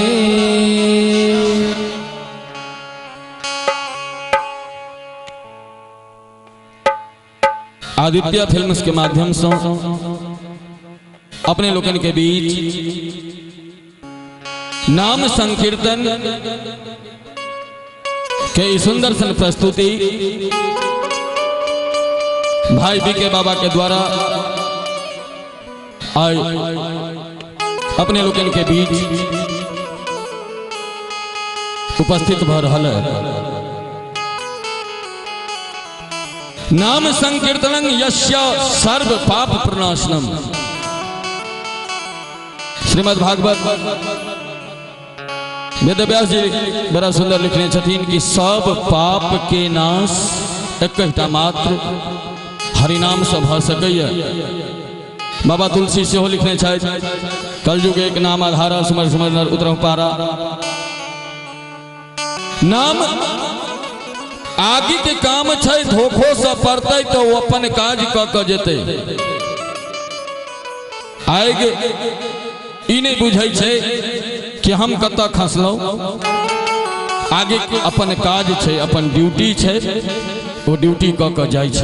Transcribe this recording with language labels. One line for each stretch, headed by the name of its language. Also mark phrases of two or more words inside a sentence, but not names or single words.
Maithili: आदित्य फिल्म्स के माध्यम से अपने लोगन के बीच नाम संकीर्तन के सुंदर सन प्रस्तुति भाई बीके बाबा के द्वारा आज अपने लोगन के बीच उपस्थित भ रहल है।
Sanskrit: नाम संकीर्तनं यस्य सर्व पाप प्रणाशनम।
Maithili: श्रीमद् भागवत वेदव्यास जी बड़ा सुंदर लिखने छथिन कि सब पाप के नाश एकटा मात्र हरिनाम से भ सकैया। बाबा तुलसी से लिखने छथि
Awadhi: कलयुग एक नाम आधारा सुमर सुमर नर उतरहु पारा।
Maithili: नाम आगे के काम छै धोखो से पड़ते तो वो अपन काज क के जेते। आगे ई नहीं बुझै छै कि हम कतऽ खसलौ। आगे अपन काज छै अपन ड्यूटी छै वो ड्यूटी क के जाय छै।